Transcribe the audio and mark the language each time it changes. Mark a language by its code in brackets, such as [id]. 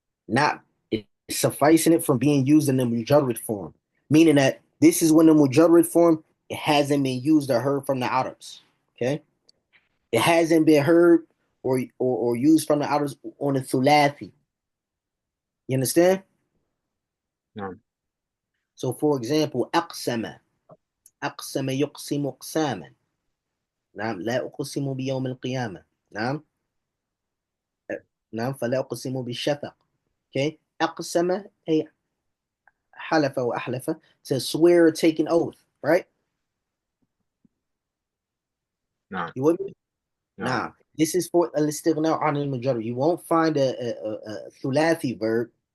[en] Not sufficing it from being used in the mujarrid form. Meaning that this is when the mujarrid form it hasn't been used or heard from the Arabs. Okay? It hasn't been heard or used from the Arabs on the thulathi. You understand? no. So for example, [ar] أقسم أقسم يقسم أقساما. نعم لا أقسم بيوم القيامة. نعم نعم فلا أقسم بالشفق. Okay. أقسم أي حلف وأحلف [en] to swear or take an oath, right? No, You with me? no. Nah, this is for [ar] الاستغناء عن المجرد. [en] You won't find a thulathi verb